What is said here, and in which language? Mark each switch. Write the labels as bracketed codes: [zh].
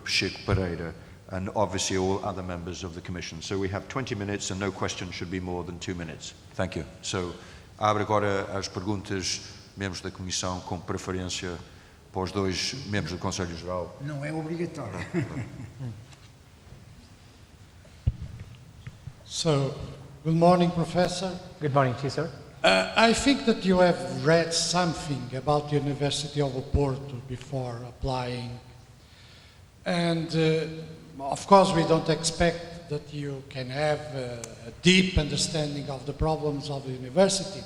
[en] Pacheco Pereira, and obviously all other members of the commission. So we have 20 minutes and no question should be more than 2 minutes. Thank you. [pt] So, abre agora as perguntas, membros da comissão, com preferência para os dois membros do Conselho Geral. Não é obrigatório. [en] So, good morning, Professor. Good morning to you, sir. I think that you have read something about the University of Porto before applying. And of course, we don't expect that you can have a deep understanding of the problems of the university.